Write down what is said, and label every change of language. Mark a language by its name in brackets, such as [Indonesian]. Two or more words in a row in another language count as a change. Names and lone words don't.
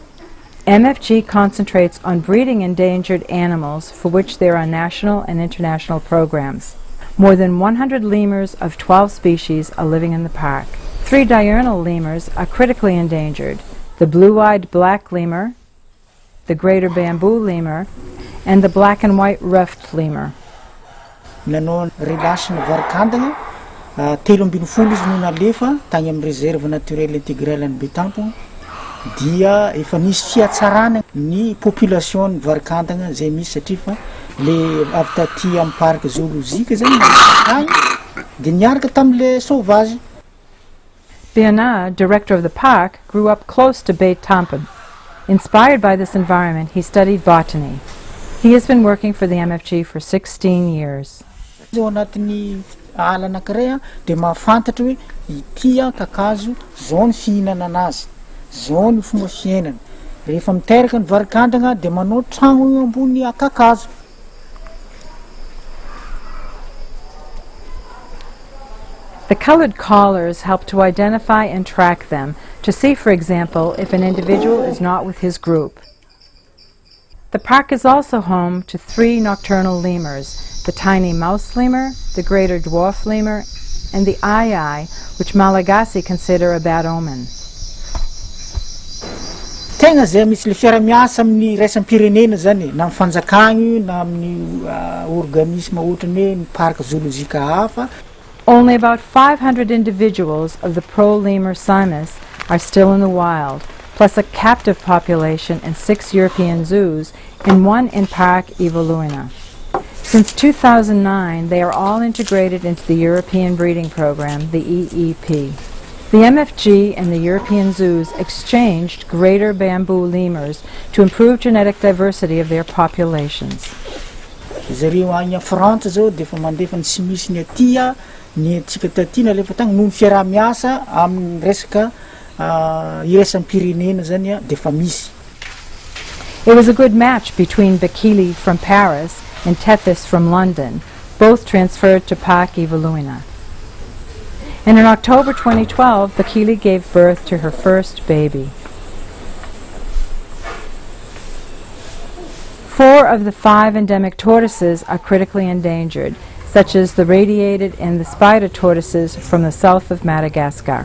[English] MFG concentrates on breeding endangered animals for which there are national and international programs. More than 100 lemurs of 12 species are living in the park. 3 diurnal lemurs are critically endangered: the blue-eyed black lemur, the greater bamboo lemur, and the black and white ruffed lemur. [Malagasy] Nanao relation varikandagna telo ambin'ny folo izy no nalefa tagny amin'ny [French] réserve naturelle intégrale [Malagasy] any Betampo dia efa nisy fiatsarana ny population ny varikandagna zay misy satria fa le avy taty amin'ny [French] parc zoologique [Malagasy] zany agny dia niaraka tam'le sauvage. [English] Bernard, director of the park, grew up close to Bay Tampan. Inspired by this environment, he studied botany. He has been working for the MFG for 16 years. [Malagasy] Ao anatin'ny ala anankiray dia mahafantatra hoe ity kakazo zao ny fihinana anazy, zao ny fomba fiainana. Rehefa miteraka ny varikandagna dia manao trano eo ambony kakazo. [English] The colored collars help to identify and track them, to see, for example, if an individual is not with his group. The park is also home to 3 nocturnal lemurs: the tiny mouse lemur, the greater dwarf lemur, and the ai, which Malagasy consider a bad omen. [Malagasy] Tegna zay misy le fiara-miasa amin'ny raisam-pirenena zany na amin'ny fanjakagna na amin'ny organisme ohatran'ny hoe ny parc zoologika hafa. [English] Only about 500 individuals of the pro-lemur simus are still in the wild, plus a captive population in 6 European zoos and 1 in Parc Evoluina. Since 2009, they are all integrated into the European breeding program, the EEP. The MFG and the European zoos exchanged greater bamboo lemurs to improve genetic diversity of their populations. [Malagasy] Zareo agny a France zao dia efa mandefa ny tsy misy ny aty ny antsika taty nalefa tagny noho ny fiaraha-miasa amin'ny resaka iraisam-pirenena zany dia efa misy. [English] It was a good match between Bakili from Paris and Tethys from London, both transferred to Parc Evoluina. And in October 2012, Bakili gave birth to her first baby. 4 of the 5 endemic tortoises are critically endangered, such as the radiated and the spider tortoises from the south of Madagascar.